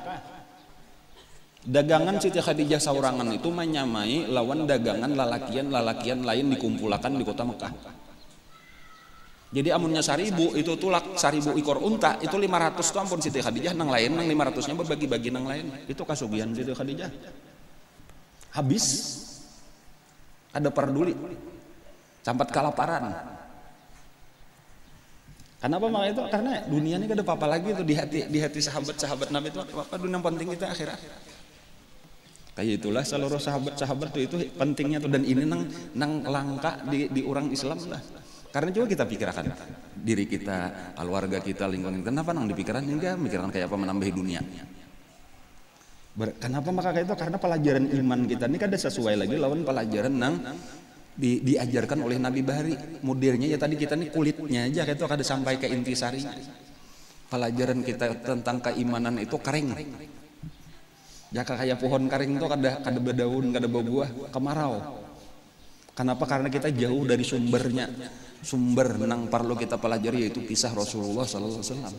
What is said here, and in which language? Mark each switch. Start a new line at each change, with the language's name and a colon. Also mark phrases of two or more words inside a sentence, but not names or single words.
Banjar: Dagangan Siti Khadijah saurangan itu menyamai lawan dagangan lalakian lain dikumpulkan di kota Mekah. Jadi amunnya 1000 itu tulak 1000 ekor unta itu 500 tuh ampun Siti Khadijah nang lain nang 500-nya berbagi-bagi nang lain. Itu kasugihan Siti Khadijah.
Indonesian: Habis ada peduli. Sampai kelaparan. Kenapa makanya itu? Karena dunia ini gak ada apa-apa lagi itu di hati sahabat-sahabat Nabi itu apa dunia penting kita akhirat.
Banjar: Kayak itulah seluruh sahabat-sahabat itu pentingnya tuh dan ini nang langka di orang Islam lah.
Indonesian: Karena coba kita pikirkan diri kita, keluarga kita, lingkungan kita, kenapa nang dipikirkan enggak mikirkan kayak apa menambahi dunia. Kenapa maka kayak itu?
Banjar: Karena pelajaran iman kita ini kada sesuai lagi lawan pelajaran nang diajarkan oleh Nabi Bahari. Modernnya ya tadi kita nih kulitnya aja kayak itu kada sampai ke intisarinya.
Indonesian: Pelajaran kita tentang keimanan itu kering.
Banjar: Jaka kayak pohon kering itu kada berdaun, kada berbuah, kemarau.
Indonesian: Kenapa? Karena kita jauh dari sumbernya. Sumber nang perlu kita pelajari yaitu kisah Rasulullah
Arabic: صلى الله عليه وسلم.